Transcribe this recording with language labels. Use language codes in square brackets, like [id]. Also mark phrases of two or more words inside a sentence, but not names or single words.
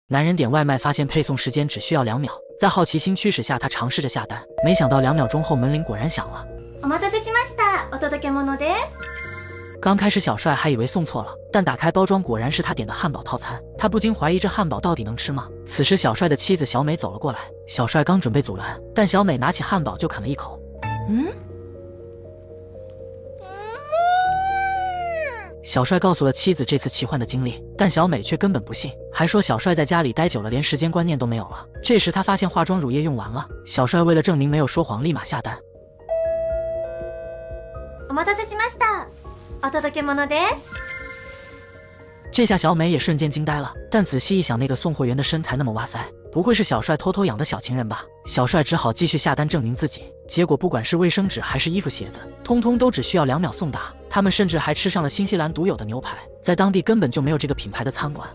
[zh] 男人点外卖发现配送时间只需要2秒，在好奇心驱使下，他尝试着下单，没想到2秒钟后门铃果然响了。 [ja] お待たせしました。お届け物です。 [zh] 刚开始小帅还以为送错了，但打开包装果然是他点的汉堡套餐，他不禁怀疑这汉堡到底能吃吗？此时小帅的妻子小美走了过来，小帅刚准备阻拦，但小美拿起汉堡就啃了一口。小帅告诉了妻子这次奇幻的经历，但小美却根本不信，还说小帅在家里待久了，连时间观念都没有了。这时他发现化妆乳液用完了，小帅为了证明没有说谎，立马下单。 [ja] お待たせしました。お届け物です。 [zh] 这下小美也瞬间惊呆了，但仔细一想，那个送货员的身材那么哇塞，不会是小帅偷偷养的小情人吧？小帅只好继续下单证明自己，结果不管是卫生纸还是衣服鞋子，通通都只需要2秒送达。他们甚至还吃上了新西兰独有的牛排，在当地根本就没有这个品牌的餐馆。